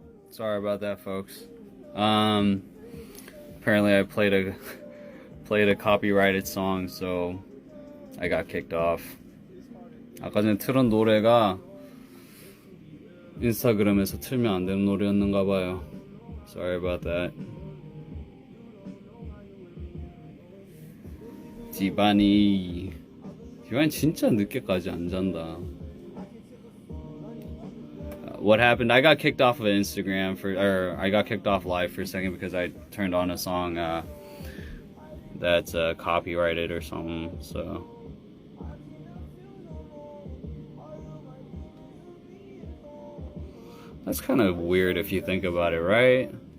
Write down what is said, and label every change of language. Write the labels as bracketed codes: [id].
[en] Sorry about that, folks. Apparently I played a copyrighted song, so I got kicked off. [ko] 아까 전에 틀은 노래가 인스타그램에서 틀면 안 되는 노래였는가 봐요. [en] Sorry about that. [ko] 지반이 진짜 늦게까지 안 잔다. [en] What happened? I got kicked off of Instagram or I got kicked off live for a second because I turned on a song that's copyrighted or something. So that's kind of weird if you think about it, right?